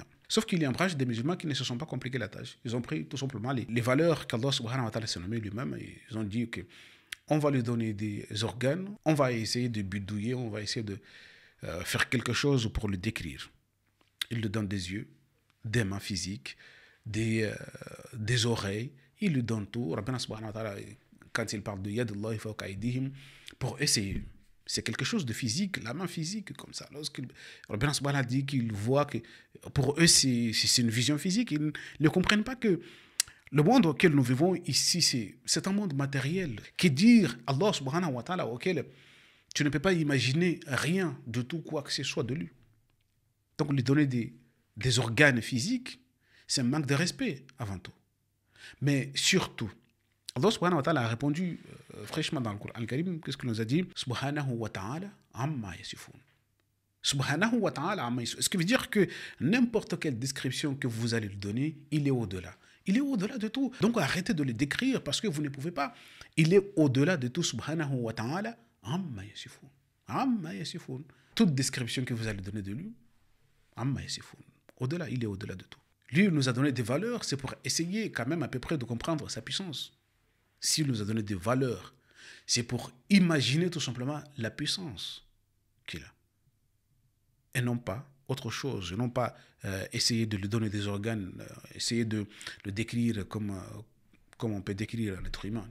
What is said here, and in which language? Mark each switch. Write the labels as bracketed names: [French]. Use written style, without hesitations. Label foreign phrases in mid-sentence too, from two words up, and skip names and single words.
[French] Sauf qu'il y a un branche des musulmans qui ne se sont pas compliqués la tâche. Ils ont pris tout simplement les valeurs qu'Allah [Arabic] سبحانه وتعالى [French] s'est nommé lui-même. Et ils ont dit ok, on va lui donner des organes, on va essayer de bidouiller, on va essayer de faire quelque chose pour le décrire. Il lui donne des yeux, des mains physiques, des oreilles, il lui donne tout. [Arabic] ربنا سبحانه وتعالى, [French] quand il parle de [Arabic] يد الله فوق أيديهم, [French] pour essayer. C'est quelque chose de physique, la main physique, comme ça. Lorsque [Arabic] ربنا سبحانه وتعالى [French] dit qu'il voit que pour eux, c'est une vision physique. Ils ne comprennent pas que Le monde auquel nous vivons ici, c'est un monde matériel. Qui dire Allah [Arabic] سبحانه وتعالى [French] auquel tu ne peux pas imaginer rien de tout quoi que ce soit de lui. Donc lui donner des organes physiques, c'est un manque de respect avant tout. Mais surtout, Allah [Arabic] سبحانه وتعالى [French] a répondu fraîchement dans le Coran al-Karim. Qu'est-ce qu'il nous a dit? [Arabic] سبحانه وتعالى عما يصفون سبحانه وتعالى عما يصفون. [French] Ce qui veut dire que n'importe quelle description que vous allez lui donner, il est au-delà. Il est au-delà de tout. Donc arrêtez de le décrire parce que vous ne pouvez pas. Il est au-delà de tout. [Arabic] سبحانه وتعالى عما يصفون. عما يصفون. [French] Toute description que vous allez donner de lui, [Arabic] عما يصفون. [French] Au-delà, il est au-delà de tout. Lui, il nous a donné des valeurs, c'est pour essayer quand même à peu près de comprendre sa puissance. S'il nous a donné des valeurs, c'est pour imaginer tout simplement la puissance qu'il a. Et non pas autre chose, non pas essayer de lui donner des organes, essayer de le décrire comme on peut décrire un être humain.